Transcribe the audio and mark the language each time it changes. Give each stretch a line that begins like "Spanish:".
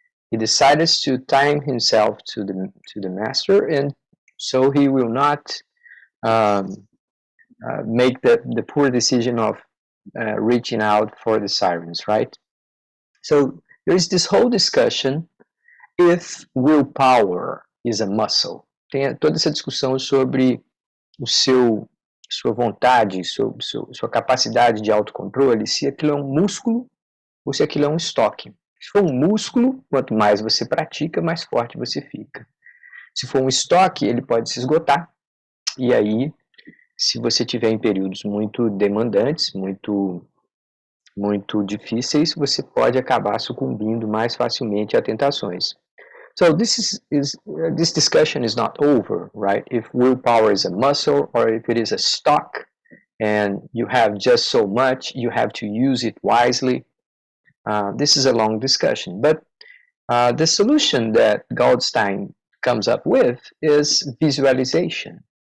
English: He decided to tie himself to the master, and so he will not um, make the poor decision of reaching out for the sirens, right? So there's this whole discussion if willpower is a muscle.
Portuguese: Tem toda essa discussão sobre o sua vontade, sua capacidade de autocontrole, se aquilo é um músculo ou se aquilo é um estoque. Se for um músculo, quanto mais você pratica, mais forte você fica. Se for um estoque, ele pode se esgotar. E aí, se você tiver em períodos muito demandantes, muito difíceis, você pode acabar sucumbindo mais facilmente a tentações.
English: So this discussion is not over, right? If willpower is a muscle or if it is a stock and you have just so much, you have to use it wisely. This is a long discussion, but the solution that Goldstein comes up with is visualization.